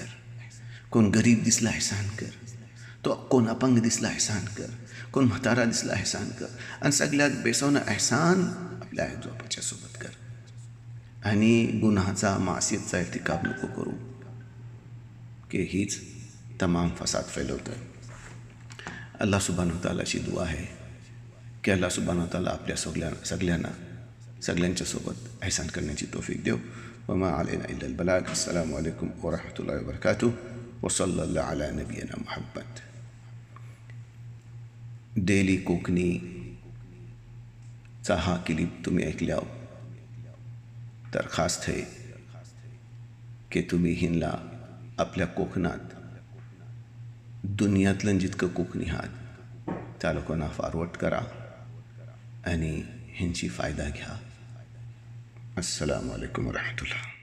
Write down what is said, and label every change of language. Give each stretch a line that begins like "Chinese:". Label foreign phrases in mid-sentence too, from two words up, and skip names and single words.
Marathi: कोण गरीब दिसला एहसान कर, तो कोण अपंग दिसला एहसान कर, कोण म्हातारा दिसला एहसान कर. आणि सगळ्यात बेसवणं एहसान आपल्या आईबापाच्या सोबत कर. आणि गुन्हाचा, मासियतचा इर्तिकाब नको करू, की हीच तमाम फसाद फैलवतं. अल्लाह सुब्हानहू व तआलाची दुआ आहे की
Arabic: الله سبحانه وتعالى
Marathi: आपल्या सगळ्यांच्या सोबत एहसान करण्याची तौफीक देव.
Arabic: وما علينا إلا البلاغ. السلام عليكم ورحمة الله وبركاته وصلى الله على نبينا محمد.
Marathi: डेली कोकणीचा हा क्लिप तुम्ही ऐकल्यावर दरखास्त आहे की तुम्ही हिनला आपल्या कोकणात दुनियातलं जितकं कोकणी आहात त्या लोकांना फॉरवर्ड करा आणि ह्यांची फायदा घ्या.
Arabic: السلام عليكم ورحمة الله.